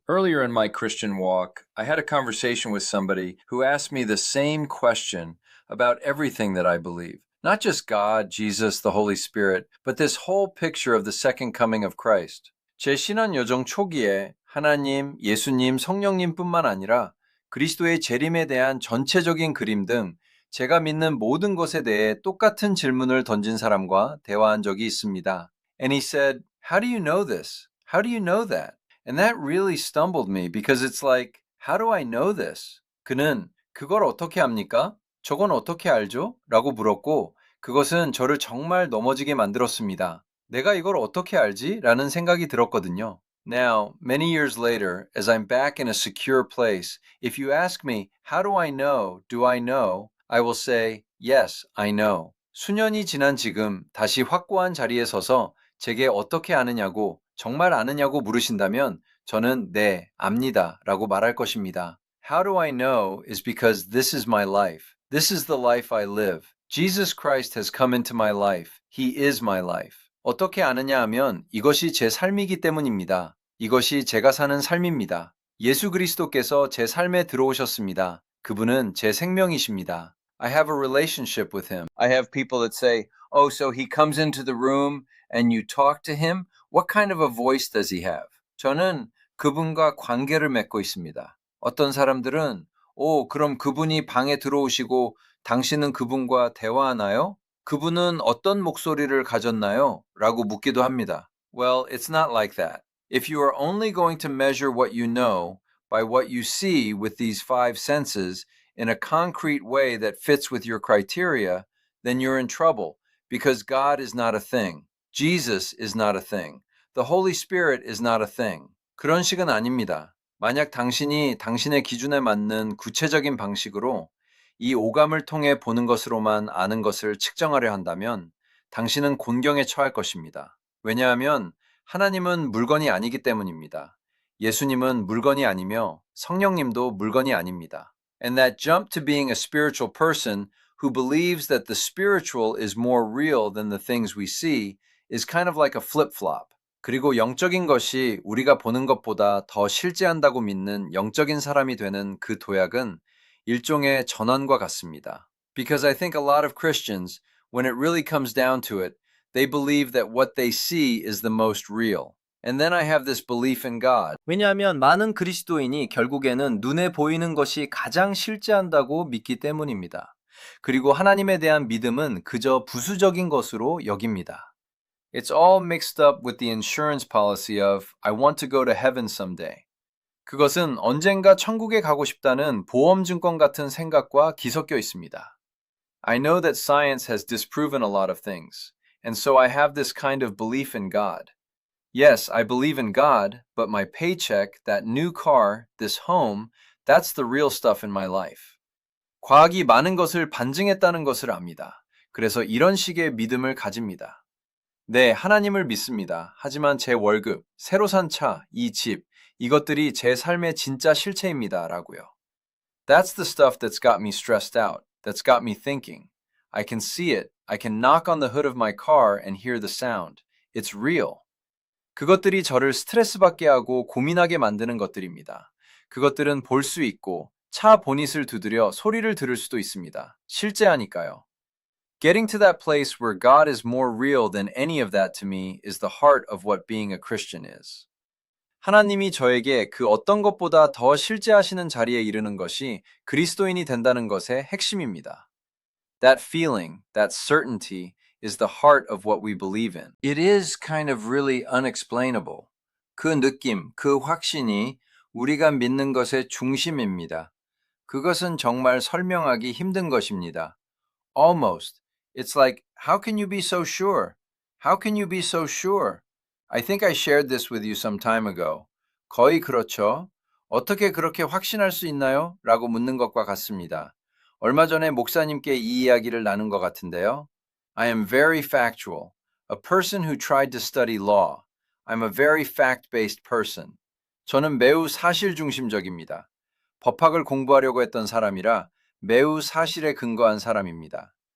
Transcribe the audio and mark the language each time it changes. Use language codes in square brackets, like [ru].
[en] Earlier in my Christian walk, I had a conversation with somebody who asked me the same question about everything that I believe. Not just God, Jesus, the Holy Spirit, but this whole picture of the second coming of Christ. [ko] 제 신앙 여정 초기에 하나님, 예수님, 성령님뿐만 아니라 그리스도의 재림에 대한 전체적인 그림 등 제가 믿는 모든 것에 대해 똑같은 질문을 던진 사람과 대화한 적이 있습니다. [en] And he said, "How do you know this? How do you know that?" And that really stumbled me because it's like, how do I know this? [ko] 그는 그걸 어떻게 압니까? 저건 어떻게 알죠? 라고 물었고, 그것은 저를 정말 넘어지게 만들었습니다. 내가 이걸 어떻게 알지? 라는 생각이 들었거든요. [en] Now, many years later, as I'm back in a secure place, if you ask me, how do I know? Do I know? I will say, yes, I know. [ko] 수년이 지난 지금 다시 확고한 자리에 서서 제게 어떻게 아느냐고, 정말 아느냐고 물으신다면 저는 네, 압니다 라고 말할 것입니다. [en] How do I know is because this is my life. This is the life I live. Jesus Christ has come into my life. He is my life. [ko] 어떻게 아느냐 하면 이것이 제 삶이기 때문입니다. 이것이 제가 사는 삶입니다. 예수 그리스도께서 제 삶에 들어오셨습니다. 그분은 제 생명이십니다. [en] I have a relationship with him. I have people that say, oh, so he comes into the room and you talk to him? What kind of a voice does he have? [ko] 저는 그분과 관계를 맺고 있습니다. 어떤 사람들은, 오, 그럼 그분이 방에 들어오시고 당신은 그분과 대화하나요? 그분은 어떤 목소리를 가졌나요? 라고 묻기도 합니다. [en] Well, it's not like that. If you are only going to measure what you know by what you see with these five senses in a concrete way that fits with your criteria, then you're in trouble because God is not a thing. Jesus is not a thing. The Holy Spirit is not a thing. [ko] 그런 식은 아닙니다. 만약 당신이 당신의 기준에 맞는 구체적인 방식으로 이 오감을 통해 보는 것으로만 아는 것을 측정하려 한다면 당신은 곤경에 처할 것입니다. 왜냐하면 하나님은 물건이 아니기 때문입니다. 예수님은 물건이 아니며 성령님도 물건이 아닙니다. [en] And that jump to being a spiritual person who believes that the spiritual is more real than the things we see is kind of like a flip-flop. [ko] 그리고 영적인 것이 우리가 보는 것보다 더 실제한다고 믿는 영적인 사람이 되는 그 도약은 일종의 전환과 같습니다. [en] Because I think a lot of Christians, when it really comes down to it, they believe that what they see is the most real. And then I have this belief in God. [ko] 왜냐하면 많은 그리스도인이 결국에는 눈에 보이는 것이 가장 실제한다고 믿기 때문입니다. 그리고 하나님에 대한 믿음은 그저 부수적인 것으로 여깁니다. [en] It's all mixed up with the insurance policy of I want to go to heaven someday. [ko] 그것은 언젠가 천국에 가고 싶다는 보험증권 같은 생각과 뒤섞여 있습니다. [en] I know that science has disproven a lot of things, and so I have this kind of belief in God. Yes, I believe in God, but my paycheck, that new car, this home, that's the real stuff in my life. [ko] 과학이 많은 것을 반증했다는 것을 압니다. 그래서 이런 식의 믿음을 가집니다. 네, 하나님을 믿습니다. 하지만 제 월급, 새로 산 차, 이 집, 이것들이 제 삶의 진짜 실체입니다. 라고요. [en] That's the stuff that's got me stressed out, that's got me thinking. I can see it. I can knock on the hood of my car and hear the sound. It's real. [ko] 그것들이 저를 스트레스 받게 하고 고민하게 만드는 것들입니다. 그것들은 볼 수 있고 차 보닛을 두드려 소리를 들을 수도 있습니다. 실제하니까요. [en] Getting to that place where God is more real than any of that to me is the heart of what being a Christian is. [ko] 하나님이 저에게 그 어떤 것보다 더 실제하시는 자리에 이르는 것이 그리스도인이 된다는 것의 핵심입니다. [en] That feeling, that certainty is the heart of what we believe in. It is kind of really unexplainable. [ko] 그 느낌, 그 확신이 우리가 믿는 것의 중심입니다. 그것은 정말 설명하기 힘든 것입니다. [en] Almost. It's like, how can you be so sure? How can you be so sure? I think I shared this with you some time ago. [ko] 거의 그렇죠. 어떻게 그렇게 확신할 수 있나요? 라고 묻는 것과 같습니다. 얼마 전에 목사님께 이 이야기를 나눈 것 같은데요. [en] I am very factual. A person who tried to study law. I'm a very fact-based person. [ko] 저는 매우 사실 중심적입니다. 법학을 공부하려고 했던 사람이라 매우 사실에 근거한 사람입니다.